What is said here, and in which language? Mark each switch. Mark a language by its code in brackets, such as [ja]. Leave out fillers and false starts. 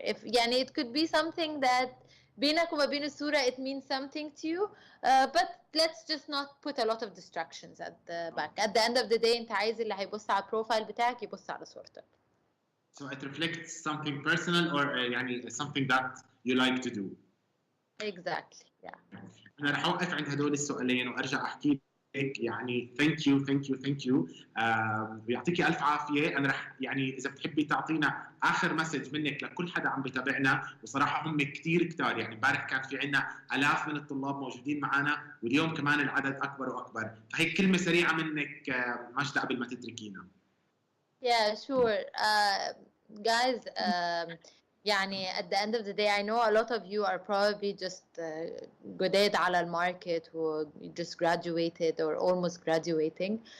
[en] If [ar] يعني [en] it could be something that [ar] بينك وما بين الصورة [en] it means something to you, but let's just not put a lot of distractions at the back. At the end of the day [ar] انت عايز اللي هيبص على البروفايل بتاعك يبص على صورتك. [en] So it reflects something personal or [ar] يعني [en] something that you like to do. Exactly. Yeah. [ar] أنا رح أوقف عند هدول السؤالين وأرجع أحكي لك يعني [en] thank you [ar] ويعطيكي ألف عافية. أنا رح يعني إذا بتحبي تعطينا آخر مسج منك لكل حدا عم بتابعنا، وصراحة هم كتير يعني امبارح كان في عنا آلاف من الطلاب موجودين معنا، واليوم كمان العدد أكبر وأكبر، فهيك كلمة سريعة منك ماجدة قبل ما تتركينا. [en] Yeah, sure. Guys, [ar] يعني [en] at the end of the day, I know a lot of you are probably just [ar] جداد على الماركت [en] who just graduated or almost graduating.